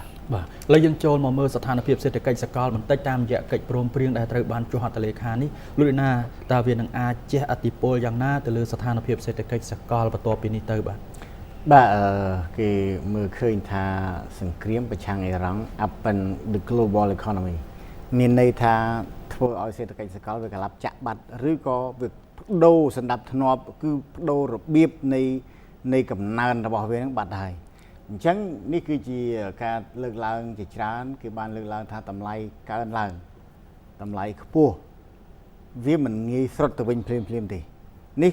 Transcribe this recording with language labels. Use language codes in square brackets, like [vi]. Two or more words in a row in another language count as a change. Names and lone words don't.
[km] ឥឡូវយើងចូលមកមើលស្ថានភាពសេដ្ឋកិច្ចសកលបន្តិចតាមរយៈកិច្ចព្រមព្រៀងដែលត្រូវបានចុះហត្ថលេខានេះលោកណាតើវានឹងអាចជះឥទ្ធិពលយ៉ាងណាទៅលើស្ថានភាពសេដ្ឋកិច្ចសកលបន្ទាប់ពីនេះទៅបាទ គេមើលឃើញថាសង្គ្រាមប្រឆាំងអ៊ីរ៉ង់ [en] upend the global economy [km] មានន័យថាធ្វើឲ្យសេដ្ឋកិច្ចសកលវាក្លាប់ចាក់បាត់ឬក៏វាបដូរសណ្ដាប់ធ្នាប់គឺបដូររបៀបនៃកំណើនរបស់វានឹងបាត់ហើយអញ្ចឹងនេះគឺជាការលើកឡើងជាច្រើនគេបានលើកឡើងថាតម្លៃកើនឡើងតម្លៃខ្ពស់វាមិនងាយស្រុតទៅវិញភ្លាមទេនេះ